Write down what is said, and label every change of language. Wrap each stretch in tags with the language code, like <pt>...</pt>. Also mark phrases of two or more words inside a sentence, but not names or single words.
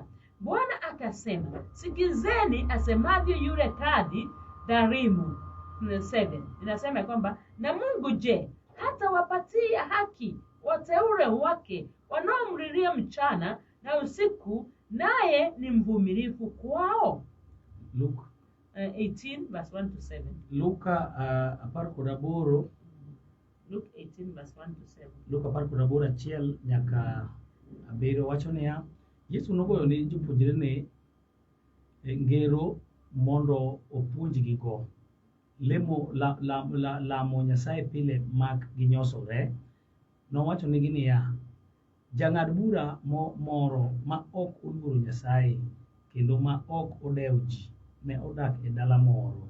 <sw>Bwana akasema, sikizeni asemavyo yule kadhi dhalimu. 7 inasema kwamba na Mungu je, hata wapatia haki wateule wake wanaomlilia mchana na usiku, naye ni mvumilivu kwao.</sw> <en>Luke 18 verse 1 to 7.</en> <luo>Luka apar kod aboro.</luo> <en>Luke 18 verse 1 to 7.</en> <luo>Luka apar kod aboro achiel nyaka abiro wacho niya, Yesu nogoyo ne jopuonjre ne ngero mondo opuonjgi go. Lamo Nyasaye pile mak ginyosore. Nowacho negi niya, jang'ad bura moro ma ok oluoro Nyasaye kendo ma ok odewo ji ne odak e dala moro.</luo>